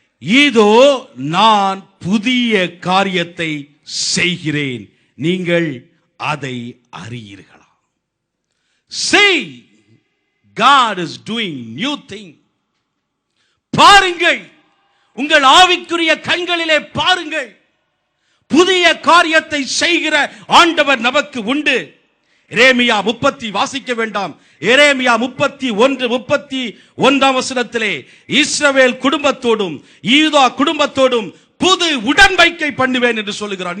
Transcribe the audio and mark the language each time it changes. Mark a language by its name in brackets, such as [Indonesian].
[Tamil] இதோ நான் புதிய காரியத்தை செய்கிறேன், நீங்கள் அதை அறியீர்களா? [English] See, God is doing new thing. [Tamil] பாருங்கள், உங்கள் ஆவிக்குரிய கண்களிலே பாருங்கள், புதிய காரியத்தை செய்கிற ஆண்டவர் நமக்கு உண்டு. எரேமியா 30 வாசிக்க வேண்டாம். எரேமியா 31:31 வசனத்திலே இஸ்ரவேல் குடும்பத்தோடும் யூதா குடும்பத்தோடும் புது உடன்படிக்கை பண்ணுவேன் என்று சொல்லுகிறார்.